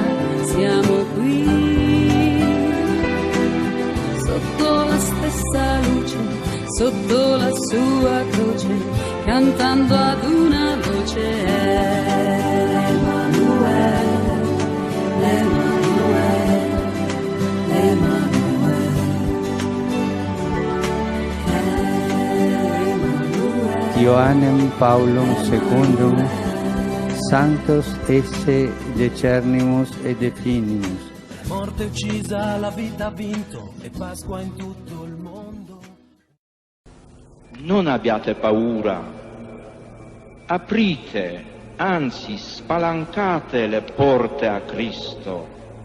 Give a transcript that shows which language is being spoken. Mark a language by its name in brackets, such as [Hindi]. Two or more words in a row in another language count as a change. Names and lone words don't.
[Italian] Siamo qui, sotto la stessa luce, sotto la sua croce, cantando ad una voce. Emanuele, Emanuele, Emanuele, Emanuele. [Latin] Ioannem Paulum secundum, Sanctos esse decernimus et definimus. [Italian] Morte uccisa, la vita ha vinto, e Pasqua in tutto il mondo. Non abbiate paura, aprite, anzi spalancate le porte a Cristo.